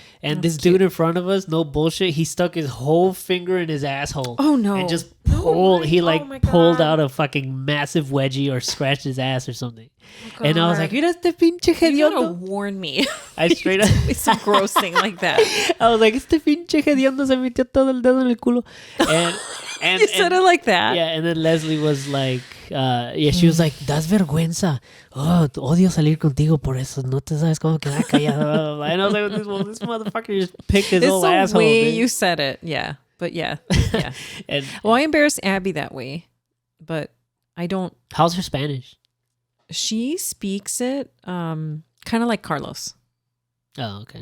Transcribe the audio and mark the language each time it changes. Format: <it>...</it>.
<en>And this dude in front of us, no bullshit, he stuck his whole finger in his asshole. Oh no. And just pulled pulled out a fucking massive wedgie or scratched his ass or something. Oh, and I was like,</en> <es>mira este pinche hediondo.</es> <en>You gotta warn me. I straight up it's some gross thing like that. I was like,</en> <es>este pinche hediondo se metió todo el dedo en el culo.</es> <en>And you said it like that. Yeah, and then Leslie was like, she was like,</en> <es>das vergüenza. Oh, odio salir contigo por eso. No te sabes cómo quedar callada.</es> <en>And I was like, this motherfucker just picked his whole asshole. It's the way you said it. Yeah. But yeah. Well, I embarrassed Abby that way, but I don't. How's her Spanish? She speaks it kind of like Carlos. Oh, okay.</en>